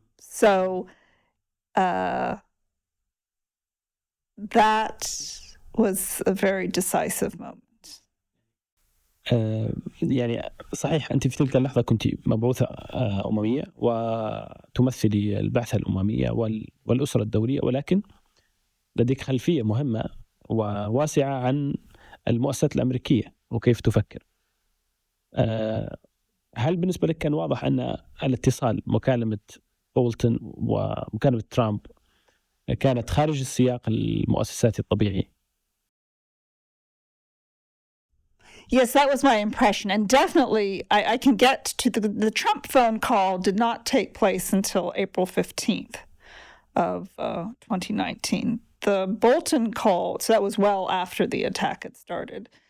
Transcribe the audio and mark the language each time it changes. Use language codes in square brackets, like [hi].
[en] So that was a very decisive moment. [ar] يعني صحيح أنت في تلك اللحظة كنت مبعوثة أممية وتمثلي البعثة الأممية والأسرة الدولية، ولكن لديك خلفية مهمة وواسعة عن المؤسسات الأمريكية وكيف تفكر. هل بالنسبة لك كان واضح أن الاتصال مكالمة بولتون ومكالمة ترامب كانت خارج السياق المؤسساتي الطبيعي؟ [en] Yes, that was my impression. And definitely, I can get to the Trump phone call did not take place until April 15th of 2019. The Bolton call, so that was well after the attack had started.